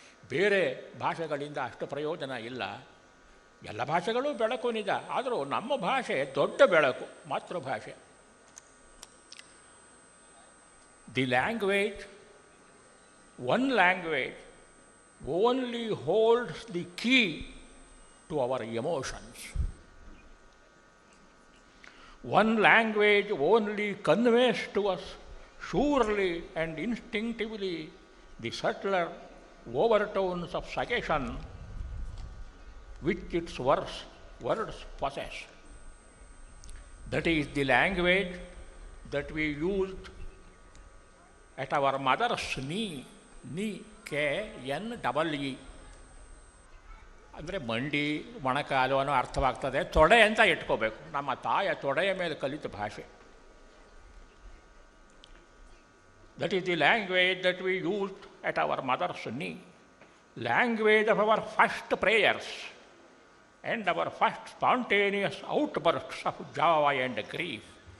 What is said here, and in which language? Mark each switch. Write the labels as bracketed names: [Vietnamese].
[Kannada] ಬೇರೆ ಭಾಷೆಗಳಿಂದ ಅಷ್ಟು ಪ್ರಯೋಜನ ಇಲ್ಲ, ಎಲ್ಲ ಭಾಷೆಗಳು ಬೆಳಕು ನಿಜ, ಆದರೂ ನಮ್ಮ ಭಾಷೆ ದೊಡ್ಡ ಬೆಳಕು, ಮಾತೃಭಾಷೆ. [English] The language, one language only holds the key to our emotions. One language only conveys to us surely and instinctively the subtler overtones of suggestion which its words possess. That is the language that we used at our mother's knee, K-N-E-E. [Kannada] ಅಂದರೆ ಮಂಡಿ, ಮೊಣಕಾಲು ಅನ್ನೋ ಅರ್ಥವಾಗ್ತದೆ. ತೊಡೆ ಅಂತ ಇಟ್ಕೋಬೇಕು, ನಮ್ಮ ತಾಯ ತೊಡೆಯ ಮೇಲೆ ಕಲಿತ ಭಾಷೆ. [English] That is the language that we used at our mother's knee, language of our first prayers and our first spontaneous outbursts of joy and grief.